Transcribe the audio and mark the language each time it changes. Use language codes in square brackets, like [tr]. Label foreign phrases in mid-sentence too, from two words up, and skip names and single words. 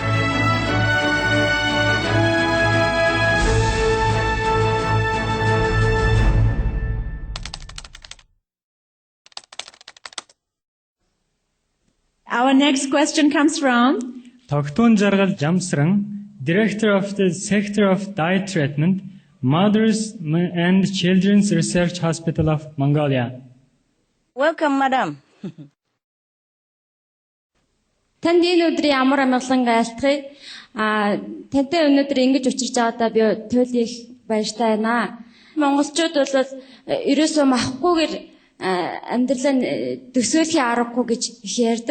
[en] Our next question comes from Тогтун Жаргал Jamsran, Director of the Sector of Diet Treatment, Mothers and Children's Research Hospital of Mongolia. Welcome, madam. [mn] Танд энэ өдрийн амар амгалан айлтгая. Тантай өнөөдөр ингэж учирч байгаадаа би туйлын их баяртай байна. Монголчууд бол ерөөсөө махахгүйгээр амьдралаа төсөөлхийн аргагүй гэж их ярьдаг.